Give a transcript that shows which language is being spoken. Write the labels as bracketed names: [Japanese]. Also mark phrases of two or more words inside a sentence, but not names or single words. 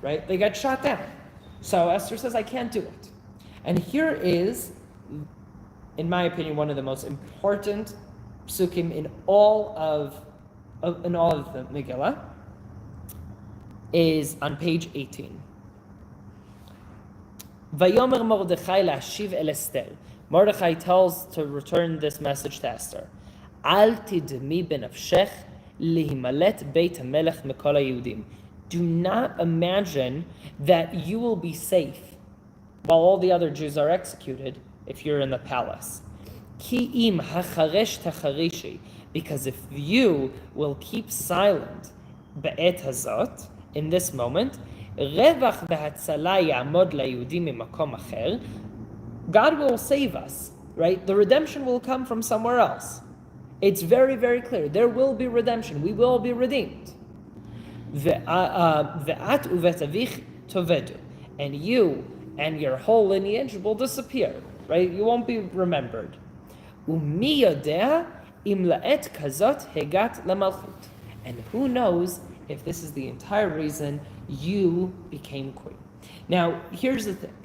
[English] They get shot down. So Esther says, I can't do it. And here is, in my opinion, one of the most important psukim in all of the Megillah, is on page 18. [Hebrew] ויאמר מרדכי להשיב אל אסתר. [English] Mordechai tells to return this message to Esther. [Hebrew] אל תדמי בנפשך להמלט בית המלך מכל היהודים. [English] Do not imagine that you will be safe while all the other Jews are executed if you're in the palace. [Hebrew] כי אם החרש תחרישי. [English] Because if you will keep silent [Hebrew] בעת הזאת, [English] in this moment, [Hebrew] רוח והצלה יעמוד ליהודים ממקום אחר, [English] God will save us, right? The redemption will come from somewhere else. It's very, very clear. There will be redemption. We will be redeemed. [Hebrew] ואת ובית אביך תאבדו. [English] And you and your whole lineage will disappear, right? You won't be remembered. [Hebrew] ומי יודע אם לעת כזאת הגעת למלכות. [English] And who knows if this is the entire reason you became queen. Now, here's the thing.